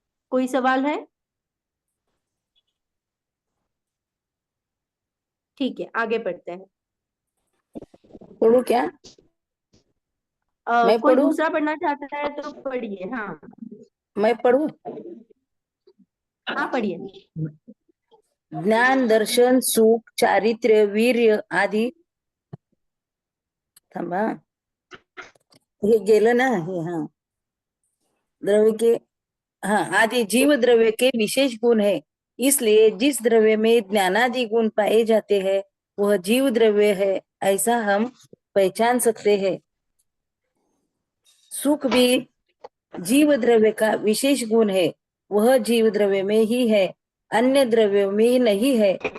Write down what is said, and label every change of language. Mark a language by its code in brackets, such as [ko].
[hi] कोई सवाल है? ठीक है, आगे बढ़ते हैं। पढ़ू क्या? मैं कोई पढ़ूं? दूसरा पढ़ना चाहता है तो पढ़िए। हाँ, मैं पढ़ूं? हाँ पढ़िए। ज्ञान, दर्शन, सुख, चारित्र्य, वीर्य आदि [mr] थांबा, हे गेलं ना हे? [hi] हाँ, द्रव्य के, हाँ, आदि जीव द्रव्य के विशेष गुण है। इसलिए जिस द्रव्य में ज्ञानादि गुण पाए जाते हैं वह जीव द्रव्य है, ऐसा हम पहचान सकते हैं। सुख भी जीव द्रव्य का विशेष गुण है, वह जीव द्रव्य में ही है, अन्य द्रव्यों में नहीं है।